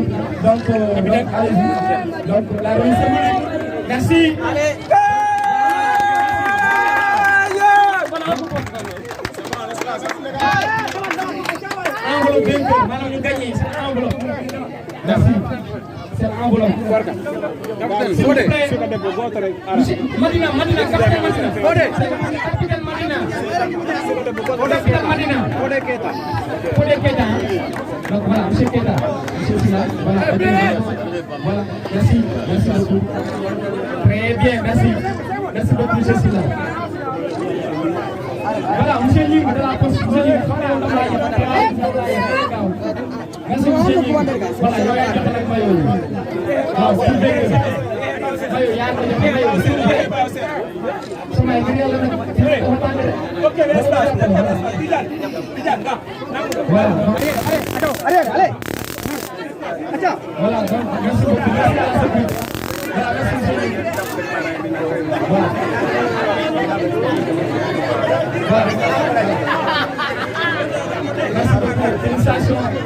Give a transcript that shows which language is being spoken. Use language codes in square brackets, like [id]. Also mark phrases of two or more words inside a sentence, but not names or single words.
[fr] Donc allez-y. Donc la remise. Merci. Allez. Enveloppe vainqueur, maintenant ñu gagné, c'est l'enveloppe. Merci. C'est l'enveloppe. Madina, capitaine Madina. Capitaine Madina. Fodé Keita. Donc voilà, monsieur Keita. Monsieur Silla. Voilà, voilà. Merci beaucoup. Très bien, merci. Merci beaucoup, monsieur Silla. Voilà, monsieur Lim de la poste, monsieur Lim. Merci monsieur Lim. [wo] Voilà, yow yaa joxe nag mayo yi. Waaw, su fekkee mayo yaa ko joxe mayo yi. Sama ngir yàlla nag ok, voilà. [fr] Allez. Voilà, donc merci beaucoup. Voilà, merci monsieur Lim. Voilà. Merci beaucoup, félicitations.